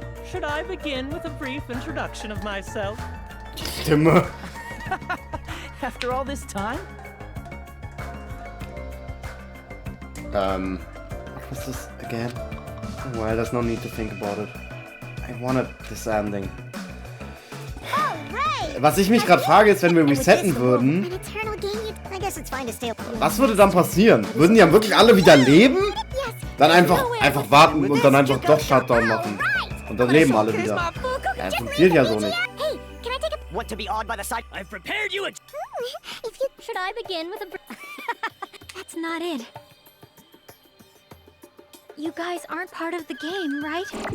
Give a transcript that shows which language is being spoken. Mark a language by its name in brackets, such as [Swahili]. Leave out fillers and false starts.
[English] Should I begin with a brief introduction of myself? [German] Stimme. [English] After all this time? What's this again? Well, there's no need to think about it. I wanted this ending. [German] Was ich mich gerade frage, ist, wenn wir resetten würden, [English] An eternal game, I guess it's fine to stay. [German] was würde dann passieren? Würden die dann wirklich alle wieder leben? Dann einfach warten und dann einfach doch Shutdown machen. Und dann leben alle wieder. Ja, das funktioniert ja so nicht. [English] Hey, can I take a... Want to be awed by the sight? I've prepared you a... If you... Should I begin with a... That's not it. You guys aren't part of the game, right?